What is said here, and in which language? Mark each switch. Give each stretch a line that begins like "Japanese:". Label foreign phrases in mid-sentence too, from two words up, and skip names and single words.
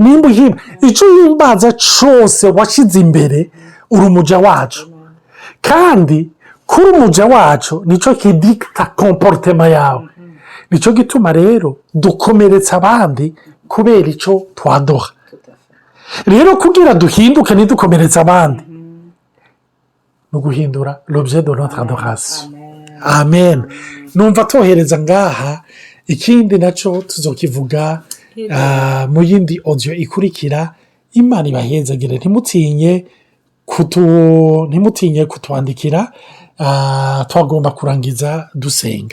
Rundi: nimba ico uhimbaza cose washize imbere uri umuja wacu kandi kuri umuja wacu nico kidikta comportement yawe nico gituma rero dukomeretsa abandi kubera ico twadoha rero kugira duhinduke ntidukomeretsa abandi no guhindura
French: l'objet de notre adoration
Rundi: amen numva tohereza ngaha ikindi naco tuzokivuga mu yindi audio ikurikira Imana ibahezagire ntimutinye kutwandikira twagomba kurangiza dusenga